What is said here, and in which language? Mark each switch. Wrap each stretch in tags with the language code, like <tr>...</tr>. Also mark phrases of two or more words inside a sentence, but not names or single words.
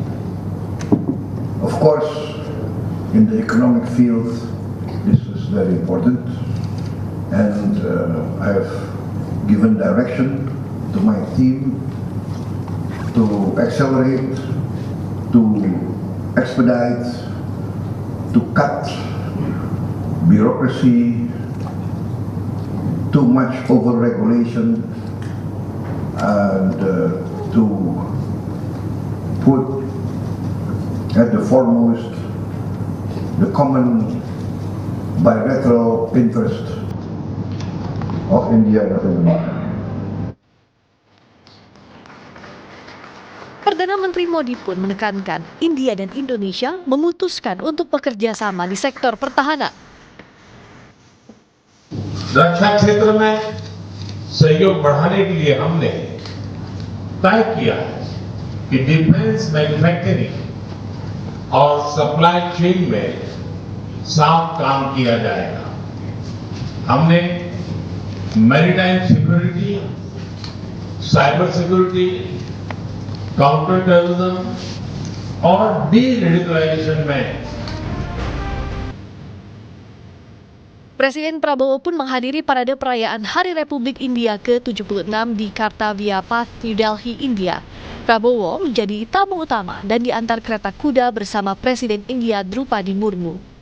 <en>Of course, in the economic field, this is very important, and I have given direction to my team to accelerate, to expedite, to cut bureaucracy, too much over-regulation, and to put at the foremost the common bilateral interest of India and Indonesia.</en> <id>Perdana Menteri Modi pun menekankan India dan Indonesia memutuskan untuk bekerja sama di sektor pertahanan.</id> <hi>रक्षा क्षेत्र में सहयोग बढ़ाने के लिए हमने तय किया कि</hi> <en>defence manufacturing</en> <hi>और</hi> <en>supply chain</en> <hi>में साथ काम किया जाएगा। हमने</hi> <en>maritime security, cyber security, counter terrorism</en> <hi>और डी-रेडिकलाइजेशन में</hi> <id>Presiden Prabowo pun menghadiri parade perayaan Hari Republik India ke-76 di Kartavia Path, New Delhi, India. Prabowo menjadi tamu utama dan diantar kereta kuda bersama Presiden India Drupadi Murmu.</id>